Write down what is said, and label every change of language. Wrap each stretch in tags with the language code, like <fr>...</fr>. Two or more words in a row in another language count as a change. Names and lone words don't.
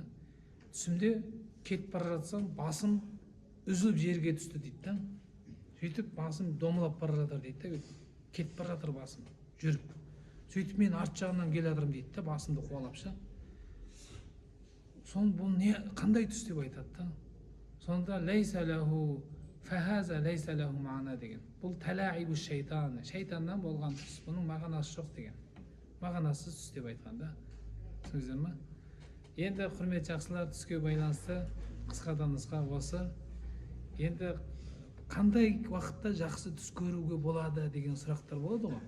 <kk>Түсімде кетіп бара жатсам, басым үзіліп жерге түсті дейді да. Сөйтіп басым домалап бара жатыр дейді да. Кетіп бара жатыр басым, жүріп. Сөйтіп мен арт жағынан келе жатырмын дейді да, басымды қуалапша. Сон бұл не қандай түс деп айтады да.</kk> <ar>Сонда ليس له فهذا ليس له معنى деген.</ar> <kk>Бұл</kk> <ar>تلاعب الشيطان,</ar> <kk>шайтаннан болған түс. Бұның мағынасы жоқ деген. Мағынасыз түс деп айтқан да. Түсініңіздер ме? Енді құрметті жақсылар, түске байланысты қысқадан нұсқа осы. Енді қандай уақытта жақсы түс көруге болады деген сұрақтар болады ғой.</kk>